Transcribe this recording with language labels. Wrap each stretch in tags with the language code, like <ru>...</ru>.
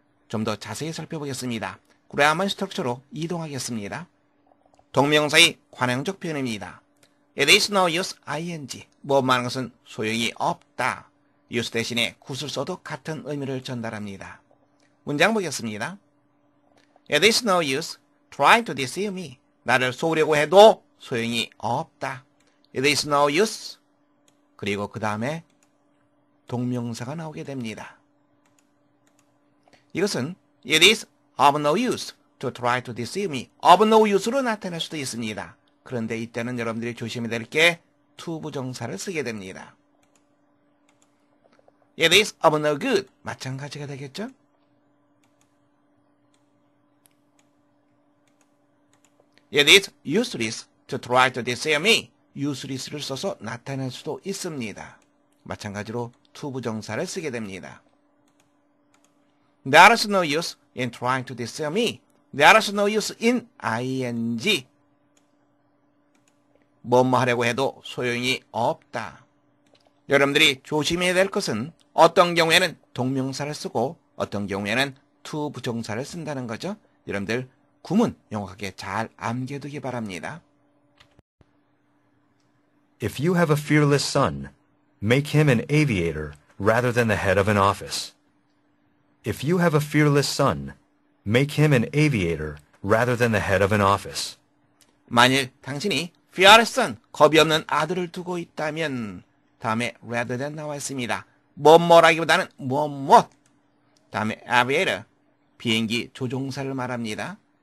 <ko>좀 더 자세히 살펴보겠습니다. 그래야만 스트럭처로 이동하겠습니다. 동명사의 관형적 표현입니다.</ko> <en>It is no use, ing.</en> <ko>뭐만 하는 것은 소용이 없다. use 대신에 굿을 써도 같은 의미를 전달합니다. 문장 보겠습니다.</ko> <en>It is no use trying to deceive me.</en> <ko>나를 속으려고 해도 소용이 없다.</ko> <en>It is no use.</en> <ko>그리고 그 다음에 동명사가 나오게 됩니다. 이것은</ko> <en>It is of no use to try to deceive me.</en> <ko>of no use로 나타낼 수도 있습니다. 그런데 이때는 여러분들이 조심해야 될 게 to 부정사를 쓰게 됩니다.</ko> <en>It is of no good.</en> <ko>마찬가지가 되겠죠?</ko> <en>It is useless to try to deceive me.</en> <ko>useless를 써서 나타낼 수도 있습니다. 마찬가지로 to 부정사를 쓰게 됩니다.</ko> <en>There is no use in trying to deceive me. There is no use in ing.</en> <ko>뭐뭐 하려고 해도 소용이 없다. 여러분들이 조심해야 될 것은 어떤 경우에는 동명사를 쓰고 어떤 경우에는 to 부정사를 쓴다는 거죠. 여러분들 구문 명확하게 잘 암기해두기 바랍니다.</ko> <en>If you have a fearless son, make him an aviator rather than the head of an office. If you have a fearless son, make him an aviator rather than the head of an office.</en> <ko>만일 당신이 fearless son, 겁이 없는 아들을 두고 있다면 다음에 rather than 나와 있습니다. 뭐뭐라기보다는 뭐뭐. 다음에 aviator, 비행기 조종사를 말합니다.</ko>